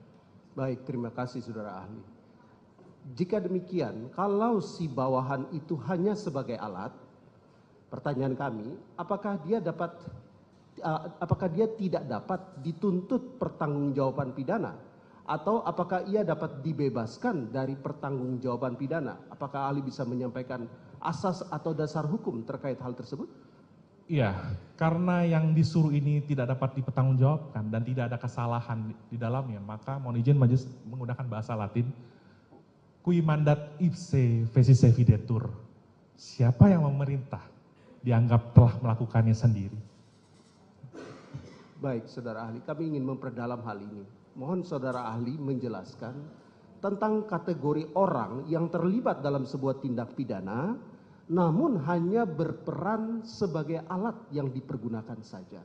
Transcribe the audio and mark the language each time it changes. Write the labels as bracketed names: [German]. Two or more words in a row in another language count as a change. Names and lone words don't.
[Indonesian] Baik, terima kasih saudara ahli. Jika demikian, kalau si bawahan itu hanya sebagai alat, pertanyaan kami, apakah dia dapat apakah dia tidak dapat dituntut pertanggungjawaban pidana, atau apakah ia dapat dibebaskan dari pertanggungjawaban pidana? Apakah ahli bisa menyampaikan asas atau dasar hukum terkait hal tersebut? Iya, karena yang disuruh ini tidak dapat dipertanggungjawabkan dan tidak ada kesalahan di dalamnya, maka mohon izin majelis menggunakan bahasa Latin, [Latin] qui mandat ipse fecisse videtur. [Indonesian] Siapa yang memerintah dianggap telah melakukannya sendiri. Baik, saudara ahli, kami ingin memperdalam hal ini. Mohon saudara ahli menjelaskan tentang kategori orang yang terlibat dalam sebuah tindak pidana, namun hanya berperan sebagai alat yang dipergunakan saja.